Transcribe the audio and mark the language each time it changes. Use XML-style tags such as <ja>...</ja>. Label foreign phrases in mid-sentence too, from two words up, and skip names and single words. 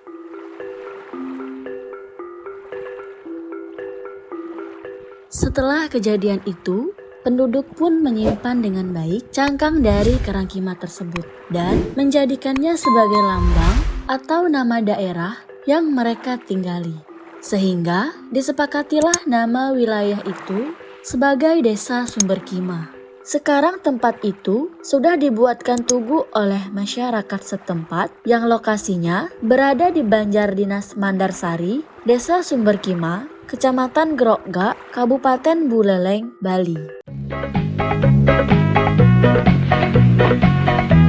<id>Setelah kejadian itu, penduduk pun menyimpan dengan baik cangkang dari kerang Kima tersebut dan menjadikannya sebagai lambang atau nama daerah yang mereka tinggali. Sehingga disepakatilah nama wilayah itu sebagai Desa Sumber Kima. Sekarang tempat itu sudah dibuatkan tugu oleh masyarakat setempat yang lokasinya berada di Banjar Dinas Mandarsari, Desa Sumber Kima, Kecamatan Grogak, Kabupaten Buleleng, Bali.</id>